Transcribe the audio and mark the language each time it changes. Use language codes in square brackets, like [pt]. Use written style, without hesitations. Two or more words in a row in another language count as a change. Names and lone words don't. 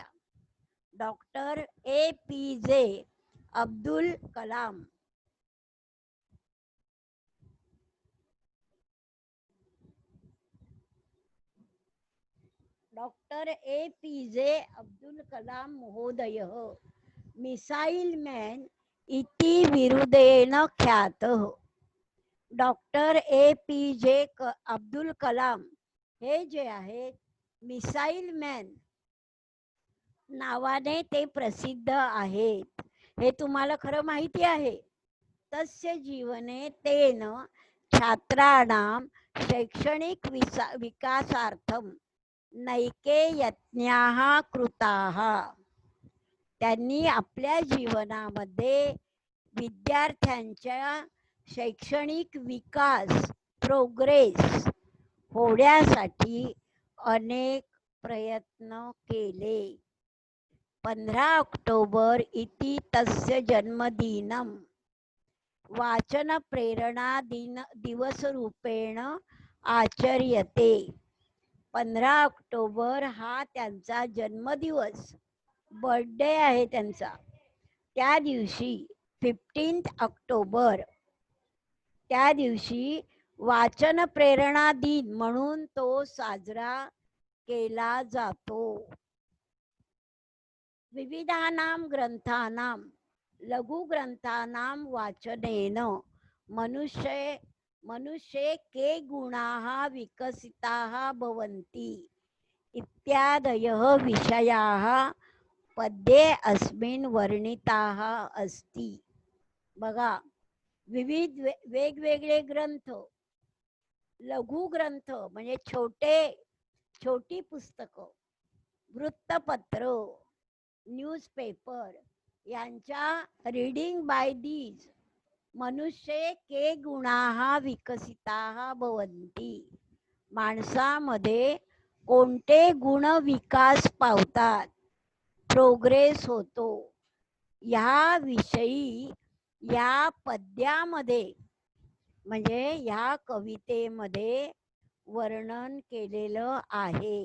[mr] डॉक्टर APJ अब्दुल कलाम. [sa] डॉक्टर APJ अब्दुल कलाम महोदय [en] missile man [sa] इति विरुदेन ख्यातः. [mr] डॉक्टर APJ अब्दुल कलाम हे जे आहेत [en] missile man [mr] नावाने ते प्रसिद्ध आहेत. हे तुम्हाला खरं माहिती आहे. [sa] तस्य जीवने तेन छात्राणां शैक्षणिक विकासार्थम नैके यत्नाः कृताः. [mr] त्यांनी आपल्या जीवनामध्ये विद्यार्थ्यांच्या शैक्षणिक विकास, प्रोग्रेस होण्यासाठी अनेक प्रयत्न केले. [sa] 15 ऑक्टोबर इति तस्य जन्मदिनं वाचन प्रेरणा दिवस रूपेण आचर्यते. [mr] 15 ऑक्टोबर हा त्यांचा जन्मदिवस, बर्थडे आहे त्यांचा. त्या दिवशी 15 ऑक्टोबर त्या दिवशी वाचन प्रेरणा दिन म्हणून तो साजरा केला जातो. [sa] विविधानां ग्रंथानां लघुग्रंथानां वाचनेन मनुष्ये के गुणाः विकसिताः भवन्ति इत्यादयः विषयाः पद्ये अस्मिन् वर्णिताः अस्ति. [mr] बघा, विविध वेगवेगळे ग्रंथ, लघु ग्रंथ म्हणजे छोटी पुस्तकं, वृत्तपत्र, न्यूजपेपर यांच्या [en] reading by these [sa] मनुष्ये के गुणाः विकसिताः भवन्ति. [mr] माणसामध्ये कोणते गुण विकास पावतात, प्रोग्रेस होतो, ह्या विषयी या पद्यामध्ये म्हणजे ह्या कवितेमध्ये वर्णन केलेलं आहे.